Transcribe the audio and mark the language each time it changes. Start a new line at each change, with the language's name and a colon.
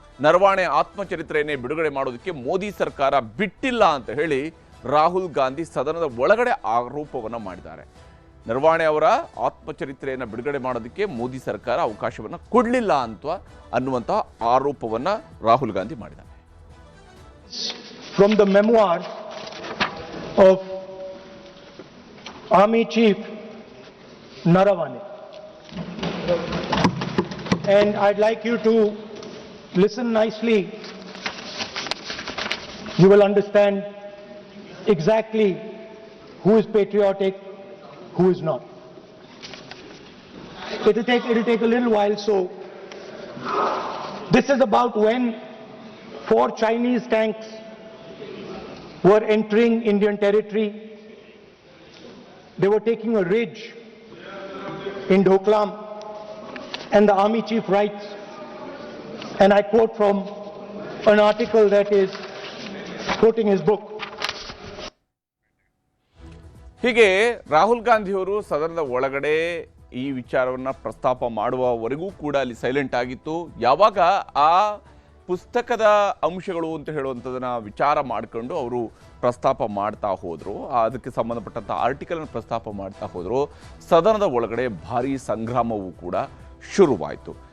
Kannada: ನರವಾಣೆ ಆತ್ಮಚರಿತ್ರೆಯನ್ನೇ ಬಿಡುಗಡೆ ಮಾಡೋದಕ್ಕೆ ಮೋದಿ ಸರ್ಕಾರ ಬಿಟ್ಟಿಲ್ಲ ಅಂತ ಹೇಳಿ ರಾಹುಲ್ ಗಾಂಧಿ ಸದನದ ಒಳಗಡೆ ಆರೋಪವನ್ನು ಮಾಡಿದ್ದಾರೆ. ನರವಾಣೆ ಅವರ ಆತ್ಮಚರಿತ್ರೆಯನ್ನು ಬಿಡುಗಡೆ ಮಾಡೋದಕ್ಕೆ ಮೋದಿ ಸರ್ಕಾರ ಅವಕಾಶವನ್ನು ಕೊಡಲಿಲ್ಲ ಅನ್ನುವಂತಹ ಆರೋಪವನ್ನು ರಾಹುಲ್ ಗಾಂಧಿ ಮಾಡಿದ್ದಾರೆ.
English: From the memoirs of Army Chief Naravane, and I'd like you to listen nicely. You will understand exactly who is patriotic, who is not. It'll take a little while. So this is about when 4 Chinese tanks were entering Indian territory. They were taking a ridge in Doklam, and the army chief writes, and I quote from an article that is quoting his book.
Kannada: ಹೀಗೆ ರಾಹುಲ್ ಗಾಂಧಿಯವರು ಸದನದ ಒಳಗಡೆ ಈ ವಿಚಾರವನ್ನು ಪ್ರಸ್ತಾಪ ಮಾಡುವವರೆಗೂ ಕೂಡ ಅಲ್ಲಿ silent ಆಗಿತ್ತು. ಯಾವಾಗ ಆ ಪುಸ್ತಕದ ಅಂಶಗಳು ಅಂತ ಹೇಳುವಂಥದ್ದನ್ನ ವಿಚಾರ ಮಾಡಿಕೊಂಡು ಅವರು ಪ್ರಸ್ತಾಪ ಮಾಡ್ತಾ ಹೋದರು, ಅದಕ್ಕೆ ಸಂಬಂಧಪಟ್ಟಂಥ ಆರ್ಟಿಕಲನ್ನು ಪ್ರಸ್ತಾಪ ಮಾಡ್ತಾ ಹೋದರು, ಸದನದ ಒಳಗಡೆ ಭಾರೀ ಸಂಗ್ರಾಮವೂ ಕೂಡ ಶುರುವಾಯಿತು.